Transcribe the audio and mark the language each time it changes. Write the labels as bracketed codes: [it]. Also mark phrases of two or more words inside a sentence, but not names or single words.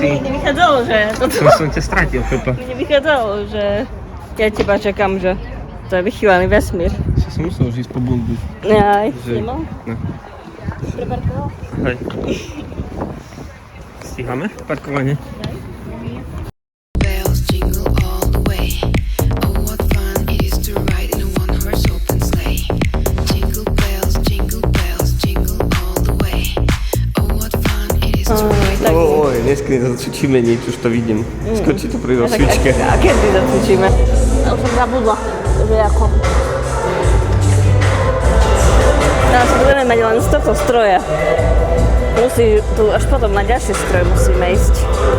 [sk] Mne vychádzalo, že... Som ťa strátil, Pepa. Mne vychádzalo, že... Ja teba čakám, že... To je vychývaný vesmír. Som musel už ísť po bundu. Aj, Že- nemal? No. Preparkoval? Hej. Stíhame parkovanie? [en] Bells jingle all the way. Oh, what fun it is to ride in a one-horse open sleigh. Jingle bells, jingle all the way. Oh, what fun it is to ride. [sk] Tak, Oj, dneska nezacvičíme nič, už to vidím. Skočí to pri rozcvičke. a kedy zacvičíme? Ja už som zabudla, že ako... Teraz budeme mať len z tohto stroja. Tu až potom na ďalší stroj musíme ísť.